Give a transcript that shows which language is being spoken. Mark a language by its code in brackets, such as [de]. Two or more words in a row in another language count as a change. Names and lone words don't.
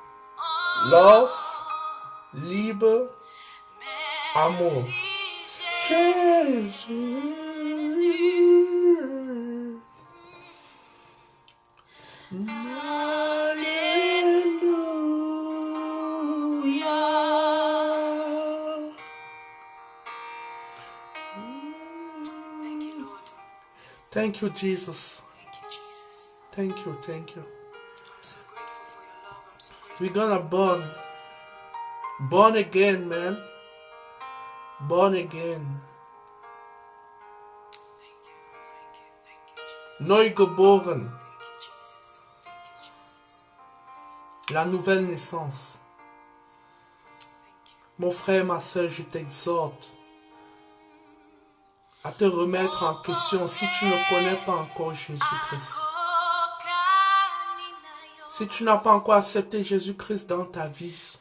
[en] Love, Liebe, Amour. [fr] Jésus. Alléluia. [en] Thank you, Jesus. Thank you, thank you. We're gonna born again, man. Born again. [de] Neu geboren. [fr] La nouvelle naissance. Mon frère, ma soeur, je t'exhorte à te remettre en question si tu ne connais pas encore Jésus-Christ. Si tu n'as pas encore accepté Jésus-Christ dans ta vie.